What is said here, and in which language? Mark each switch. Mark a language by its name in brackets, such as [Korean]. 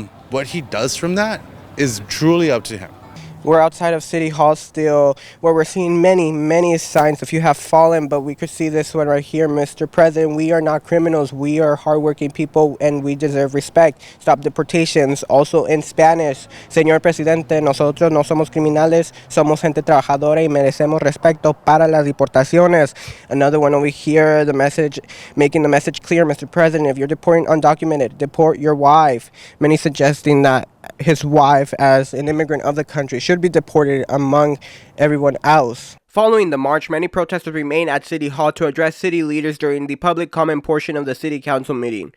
[English] What he does from that is truly up to him. We're outside of City Hall still, where we're seeing many signs of "You have fallen," but we could see this one right here. Mr. President, we are not criminals. We are hardworking people, and we deserve respect. Stop deportations. [Spanish] Also in Spanish, Señor Presidente, nosotros no somos criminales, somos gente trabajadora y merecemos respeto para las deportaciones. [English] Another one over here, the message, making the message clear, Mr. President, if you're deporting undocumented, deport your wife. Many suggesting that his wife, as an immigrant of the country, should be deported among everyone else. Following the march, many protesters remained at City Hall to address city leaders during the public comment portion of the City Council meeting.